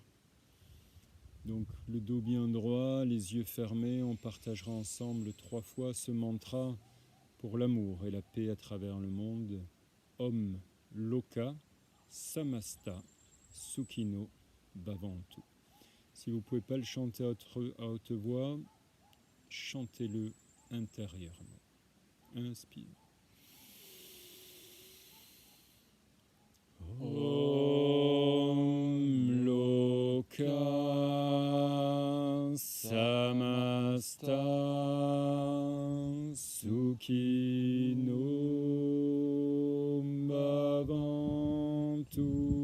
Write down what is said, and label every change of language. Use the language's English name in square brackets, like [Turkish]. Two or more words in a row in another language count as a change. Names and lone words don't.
[French] Donc, le dos bien droit, les yeux fermés, on partagera ensemble 3 fois ce mantra pour l'amour et la paix à travers le monde. [Sanskrit] Om Loka Samasta Sukhino Bhavantu. [French] Si vous ne pouvez pas le chanter à haute voix, chantez-le intérieurement. Inspire. [Sanskrit] Om Loka Samasta Sukhino Bhavantu.